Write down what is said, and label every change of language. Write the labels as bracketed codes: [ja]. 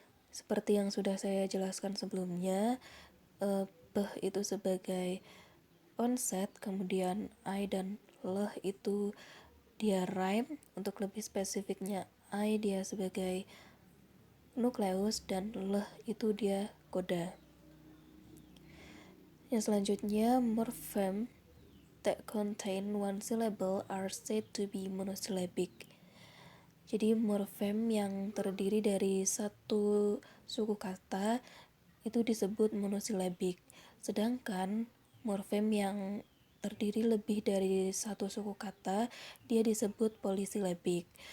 [id] Seperti yang sudah saya jelaskan sebelumnya, B itu sebagai onset, kemudian I dan L itu dia rhyme. Untuk lebih spesifiknya, I dia sebagai nukleus dan L itu dia koda. [en] Yang selanjutnya, morpheme that contain one syllable are said to be monosyllabic. [id] Jadi morfem yang terdiri dari satu suku kata itu disebut monosilabik. Sedangkan morfem yang terdiri lebih dari satu suku kata dia disebut polisilabik.